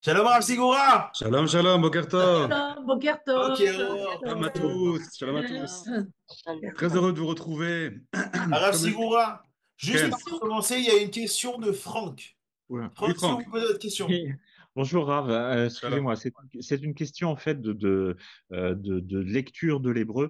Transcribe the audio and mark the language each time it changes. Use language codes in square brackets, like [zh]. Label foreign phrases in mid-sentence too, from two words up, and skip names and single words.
[he] שלום רב Sigura! שלום שלום בוקר טוב. שלום בוקר [fr] Ok, [he] טוב בוקר [fr] alors, Shalom à Tov. tous, shalom à tous. Shalom. Très heureux de vous retrouver. Rav Comme... Sigura, juste Ken. pour commencer, il y a une question de Franck. Oula. Oui, Franck, si vous Franck. posez votre question. Oui. Bonjour Rav. Shalom. Excusez-moi, c'est une question en fait de lecture de l'hébreu.